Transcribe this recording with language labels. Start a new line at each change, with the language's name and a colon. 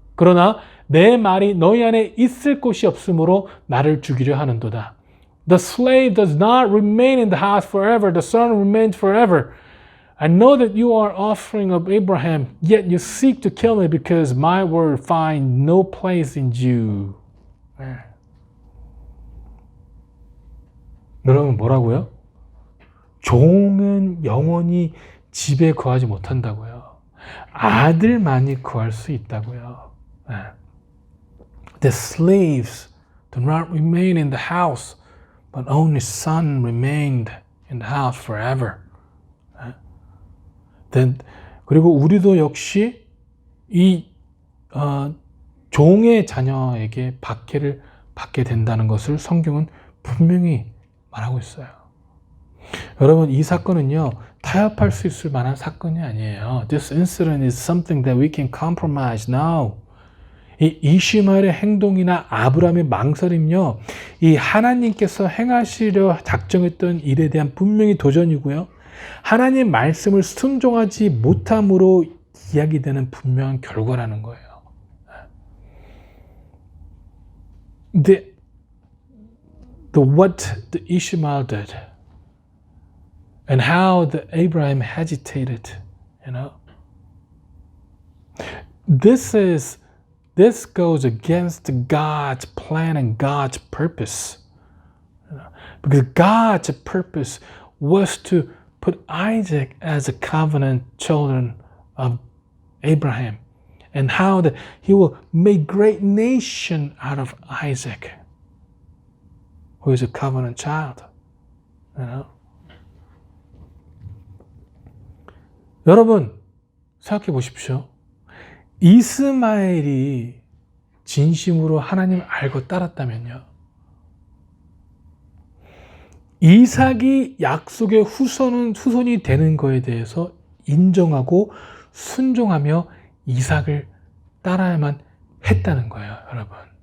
Korean: 그러나 내 말이 너희 안에 있을 곳이 없으므로 나를 죽이려 하는도다.
English: The slave does not remain in the house forever. The son remains forever. I know that you are offspring of Abraham, yet you seek to kill me because my word find no place in you.
Korean: 여러분 뭐라고요? 종은 영원히 집에 거하지 못한다고요. 아들만이 거할 수 있다고요.
English: The slaves do not remain in the house, but only son remained in the house forever.
Korean: 그리고 우리도 역시 이 종의 자녀에게 박해를 받게 된다는 것을 성경은 분명히 말하고 있어요. 여러분 이 사건은요 타협할 수 있을 만한 사건이 아니에요.
English: This incident is something that we can compromise now.
Korean: 이 이시마엘의 행동이나 아브라함의 망설임요, 이 하나님께서 행하시려 작정했던 일에 대한 분명히 도전이고요. 하나님의 말씀을 순종하지 못함으로 이야기되는 분명한 결과라는 거예요.
English: What the Ishmael did and how the Abraham hesitated, you know, this goes against God's plan and God's purpose, because God's purpose was to put Isaac as a covenant children of Abraham, and how that he will make great nation out of Isaac, who is a covenant child. You know?
Korean: 여러분 생각해 보십시오. 이스마엘이 진심으로 하나님을 알고 따랐다면요, 이삭이 약속의 후손이 되는 것에 대해서 인정하고 순종하며 이삭을 따라야만 했다는 거예요, 여러분.